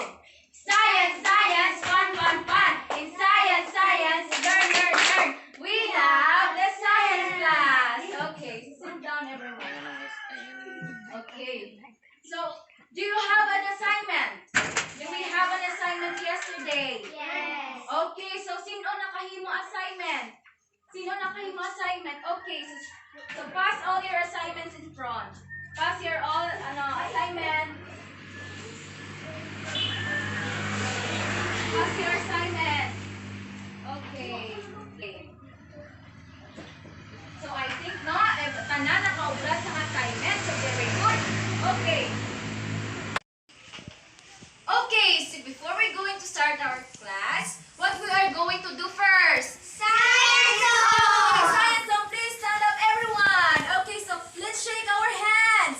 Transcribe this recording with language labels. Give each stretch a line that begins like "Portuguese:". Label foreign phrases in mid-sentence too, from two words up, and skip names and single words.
English: Science, science, fun, fun, fun. In science, science, learn, learn, learn. We have the science class. Okay, so sit down, everyone. Okay. So, do you have an assignment? Do we have an assignment yesterday? Yes.
Hiligaynon: Okay, so sino nakahimo assignment? Sino nakahimo assignment?
English: Okay, so pass all your assignments in front. Pass your all assignment. Pass your assignment. Okay. So I think
Hiligaynon: tanan nakaubra sa
English: assignment. So very good. Okay. Okay, so before we're going to start our class, what we are going to do first? Science Okay, song. science song, please stand up, everyone. Okay, so let's shake our hands.